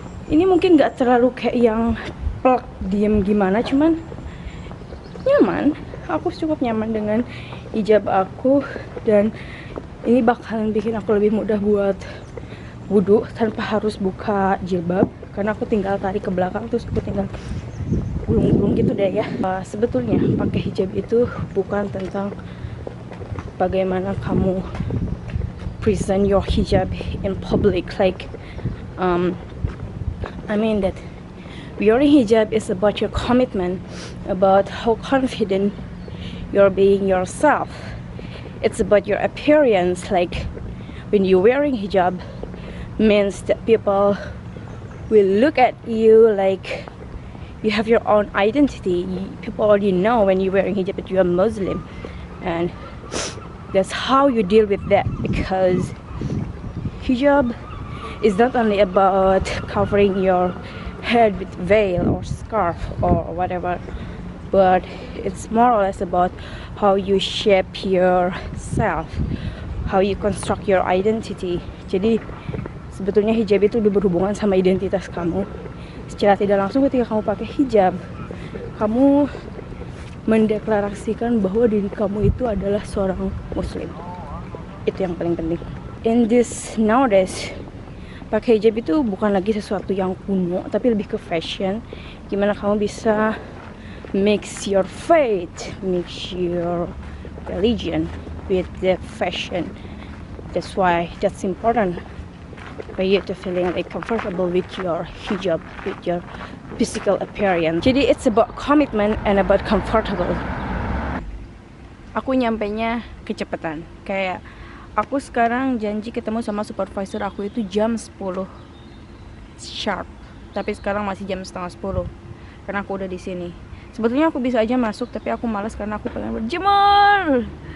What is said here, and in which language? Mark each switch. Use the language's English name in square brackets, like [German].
[Indonesian] Ini mungkin nggak terlalu kayak yang plek diem gimana, cuman nyaman. Aku cukup nyaman dengan hijab aku dan ini bakalan bikin aku lebih mudah buat wudhu tanpa harus buka jilbab karena aku tinggal tarik ke belakang terus aku tinggal gulung-gulung gitu deh ya. Sebetulnya pakai hijab itu bukan tentang bagaimana kamu [English] present your hijab in public, like I mean that wearing hijab is about your commitment, about how confident you're being yourself. It's about your appearance, like when you're wearing hijab means that people will look at you like you have your own identity. People already know when you're wearing hijab that you're Muslim, and that's how you deal with that, because hijab is not only about covering your head with veil or scarf or whatever, but it's more or less about how you shape yourself, how you construct your identity. [Indonesian] Jadi sebetulnya hijab itu udah berhubungan sama identitas kamu. Secara tidak langsung ketika kamu pakai hijab, kamu mendeklarasikan bahwa diri kamu itu adalah seorang muslim. Itu yang paling penting. [English] In this nowadays, [Indonesian] pakai hijab itu bukan lagi sesuatu yang kuno, tapi lebih ke fashion. Gimana kamu bisa [English] mix your faith, mix your religion with the fashion. That's why that's important for you to feeling like comfortable with your hijab, with your physical appearance. Jadi it's about commitment and about comfortable. [Indonesian] Aku nyampainya kecepatan. Kayak aku sekarang janji ketemu sama supervisor aku itu jam 10 sharp. Tapi sekarang masih jam setengah 10 karena aku udah di sini. Sebetulnya aku bisa aja masuk tapi aku malas karena aku pengen berjemur.